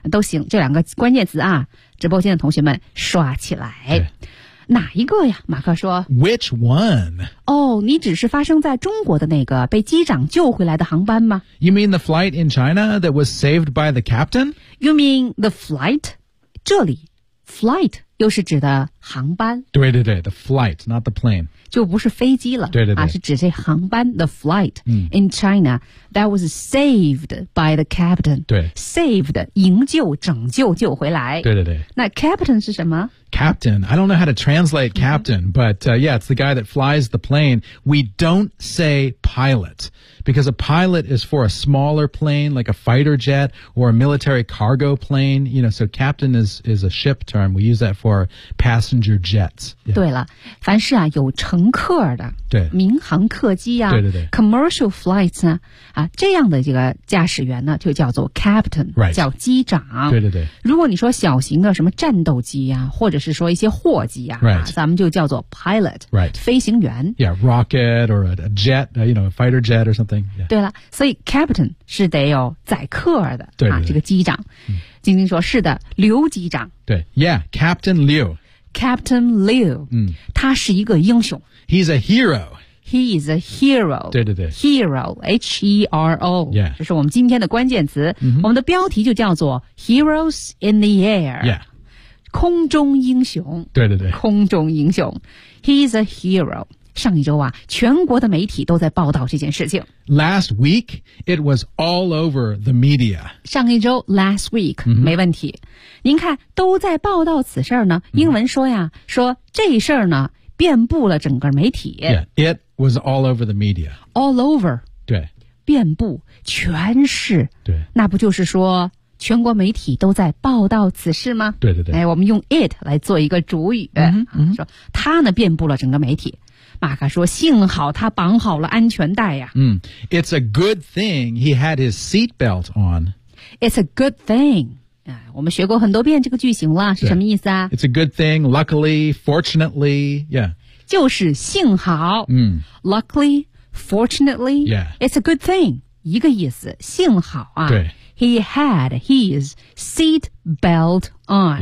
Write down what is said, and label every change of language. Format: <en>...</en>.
<zh>都行，这两个关键词啊，直播间的同学们刷起来，哪一个呀？马克说</zh> <en>Which one?</en> <zh>哦，你只是发生在中国的那个被机长救回来的航班吗？</zh> <en>You mean the flight in China that was saved by the captain? You mean the flight?</en> <zh>这里 flight 又是指的航班，对对对</zh> <en>the flight not the plane</en> <zh>就不是飞机了，对对对，是指这航班 the flight、嗯、</zh> <en>in China that was saved by the captain,</en> <zh>对 saved, 营救拯救救回来，对对对，那 captain 是什么？</zh> <en>Captain, I don't know how to translate captain,、mm-hmm. but、yeah, it's the guy that flies the plane. We don't say pilot, because a pilot is for a smaller plane, like a fighter jet or a military cargo plane, you know, so captain is a ship term. We use that for passenger jets.、</en> <zh>Yeah. 对了，凡是啊有乘客的对民航客机啊对对对 commercial flights 呢啊这样的这个驾驶员呢就叫做 captain、</zh> <en>right.</en> <zh>叫机长对对对如果你说小型的什么战斗机啊或者是说一些货机啊、</zh> <en>right.</en> <zh>咱们就叫做 pilot、</zh> <en>right.</en> <zh>飞行员</zh> <en>yeah rocket or a jet you know a fighter jet or something、yeah.</en> <zh>对了所以 captain 是得有载客的对对对啊这个机长、嗯、晶晶说是的刘机长</zh> <en>对 yeah captain Liu Captain Liu、</en> <zh>嗯、他是一个英雄</zh> <en>He's a hero He is a hero.</en> <zh>对对对</zh> <en>Hero, H-E-R-O. Yeah.</en> <zh>这是我们今天的关键词、</zh> <en>mm-hmm.</en> <zh>我们的标题就叫做</zh> <en>Heroes in the Air. Yeah.</en> <zh>空中英雄。对对对。空中英雄。</zh> <en>He is a hero.</en> <zh>上一周啊全国的媒体都在报道这件事情。</zh> <en>Last week, it was all over the media.</en> <zh>上一周 last week,、mm-hmm. 没问题。您看都在报道此事呢英文说呀、mm-hmm. 说这事呢遍布了整个媒体。</zh> <en>Yeah, it was all over the media. All over.</en> <zh>对。遍布全市。对。那不就是说全国媒体都在报道此事吗？对对对。哎，我们用 it 来做一个主语。嗯, 嗯说他呢遍布了整个媒体。马克说幸好他绑好了安全带呀。嗯。</zh> <en>It's a good thing he had his seatbelt on. It's a good thing.</en> <zh>我们学过很多遍这个句型了是什么意思啊</zh> <en>It's a good thing, luckily, fortunately, yeah.</en> <zh>就是幸好、</zh> <en>mm. Luckily, fortunately, yeah. It's a good thing,</en> <zh>一个意思幸好啊对</zh> <en>He had his seat belt on.</en>